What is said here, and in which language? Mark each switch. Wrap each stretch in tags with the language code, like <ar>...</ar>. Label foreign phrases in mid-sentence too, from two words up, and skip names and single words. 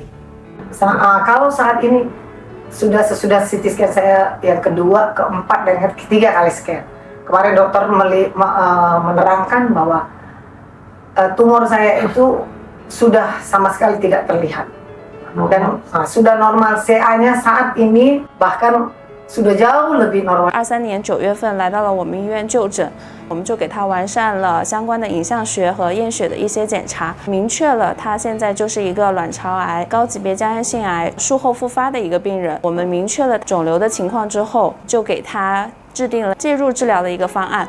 <id>Kalau saat ini sesudah CT scan saya yang kedua, keempat, dan ketiga kali scan. Kemarin dokter menerangkan bahwa tumor saya itu sudah sama sekali tidak terlihat dan sudah normal. CA-nya saat ini bahkan sudah jauh lebih normal。</id> <zh>23 年9月份来到了我们医院就诊，我们就给他完善了相关的影像学和验血的一些检查，明确了他现在就是一个卵巢癌高级别浆样性癌术后复发的一个病人。我们明确了肿瘤的情况之后，就给他制定了介入治疗的一个方案。</zh>